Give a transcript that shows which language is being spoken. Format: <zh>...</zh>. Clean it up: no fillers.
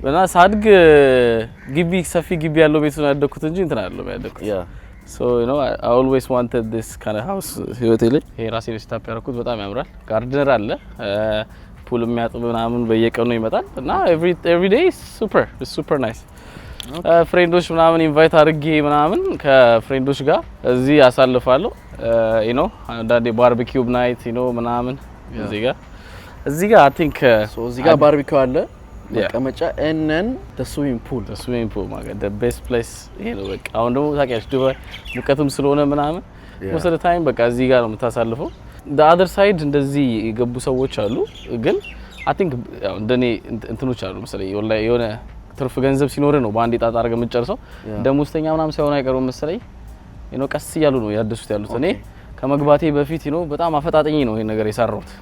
<am>እና ሳድግ ግቢ ሰፊ ግቢ ያለው ቤት ነው ያደኩት እንጂ እንትን አይደለም ያደኩት</am> <en>so you know I always wanted this kind of house</en> <am>ህይወቴ ላይ ይሄ ራሴ ነው ሴት አፕ ያደረኩት በጣም ያምራል ጋርደነር አለ ፑል የሚያጥብ ምናምን በየቀኑ ይመጣል እና</am> <en>every day super nice</en> <am>ፍሬንዶች ምናምን ኢንቫይት አድርጌ ምናምን ከፍሬንዶች ጋር እዚህ አሳልፋለሁ</am> <en>you know</en> <am>አንዳንዴ ባርቢኪው ናይት you know ምናምን እዚህ ጋር</am> <en>I think</en> <am>so እዚህ ጋር ባርቢኪው አለ መቀመጫ</am> <en>and then the swimming pool</en> <am>ማለት</am> <en>the best place</en> <am>ይሄ ነው በቃ አሁን ደግሞ ታውቂያለሽ ዱባይ ሙቀትም ስለሆነ ምናምን</am> <en>most of the time</en> <am>በቃ እዚህ ጋር ነው የምታሳልፈው</am> <en>the other side</en> <am>እንደዚህ የገቡ ሰዎች አሉ ግን</am> <en>I think</en> <am>እንደኔ እንትኖች አሉ መሰለኝ የሆነ ትርፍ ገንዘብ ሲኖር ነው በአንድ ጣጣ አድርገህ የምትጨርሰው ደሞዝተኛ ምናምን ሳይሆን አይቀርም መሰለኝ</am> <en>you know</en> <am>ቀስ እያሉ ነው ያደሱት ያሉት እኔ ከመግባቴ በፊት you know በጣም አፈጣጠኝ ነው ይሄን ነገር የሰራሁት</am>